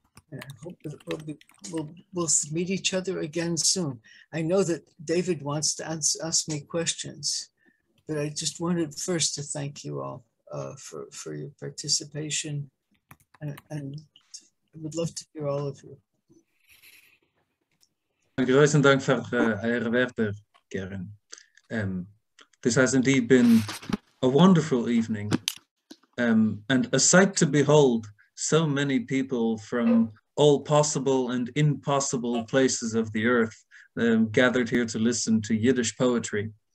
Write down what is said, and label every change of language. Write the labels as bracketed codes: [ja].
[en] And I hope that we'll meet each other again soon. I know that David wants to ask me questions, but I just wanted first to thank you all for your participation, and I would love to hear all of you. [yi] Großen Dank für Ihre Werte, Karen. [en] This has indeed been a wonderful evening, and a sight to behold. So many people from all possible and impossible places of the earth gathered here to listen to Yiddish poetry.